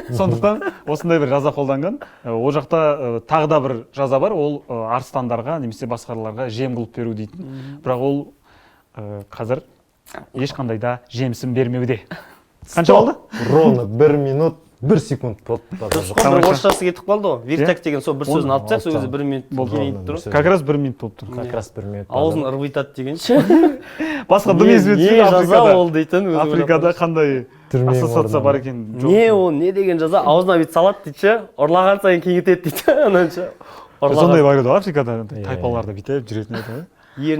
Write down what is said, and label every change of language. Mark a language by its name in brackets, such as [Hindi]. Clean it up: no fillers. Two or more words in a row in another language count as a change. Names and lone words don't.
[Kazakh] Сондықтан осындай бір жаза қолданған. Ол жақта тағы да бір жаза бар, ол арыстандарға немесе басқаларға жем қылып беру дейтін. Бірақ ол қазір ешқандай да жемісін бермеуде. Қанша болды? Ровно 1 минут 1 секунд болды. Бір орысшасы кетіп қалды ғой. Вертек деген сол бір сөзін алып тастақ, сол кезде 1 минут келейін тұр. [Russian] Как раз [Kazakh] 1 минут болып тұр. [Russian] Как раз 1 минут. [Kazakh] Аузын ырбитады дегенше. Басқа дым езбетсің Африкада. Африкада қандай ассоциация бар екен. Не ол, не деген жаза? Аузына бет салады дейді, ұрлаған сайын кеңітеді дейді. Сондай бар еді Африкада тайпаларды бүйтіп жүретін еді.